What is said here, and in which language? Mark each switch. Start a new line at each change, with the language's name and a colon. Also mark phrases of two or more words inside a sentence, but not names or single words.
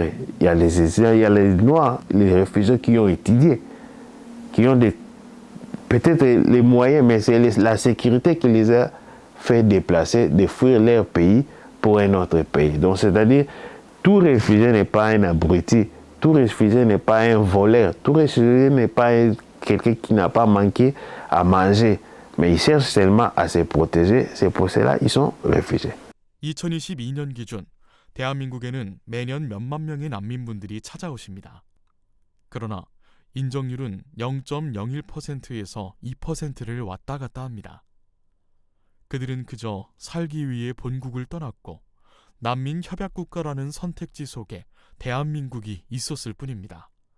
French: Il y a les étudiants, il y a les Noirs, les réfugiés qui ont étudié, qui ont peut-être les moyens, mais c'est la sécurité qui les a fait déplacer, de fuir leur pays pour un autre pays. Donc, c'est-à-dire, tout réfugié n'est pas un abruti, tout réfugié n'est pas un voleur, tout réfugié n'est pas quelqu'un qui n'a pas manqué à manger, mais ils cherchent seulement à se protéger. C'est pour cela qu'ils sont réfugiés.
Korean: 2022년 기준 대한민국에는 매년 몇만 명의 난민분들이 찾아오십니다. 그러나 인정률은 0.01%에서 2%를 왔다 갔다 합니다. 그들은 그저 살기 위해 본국을 떠났고 난민 협약국가라는 선택지 속에 대한민국이 있었을 뿐입니다.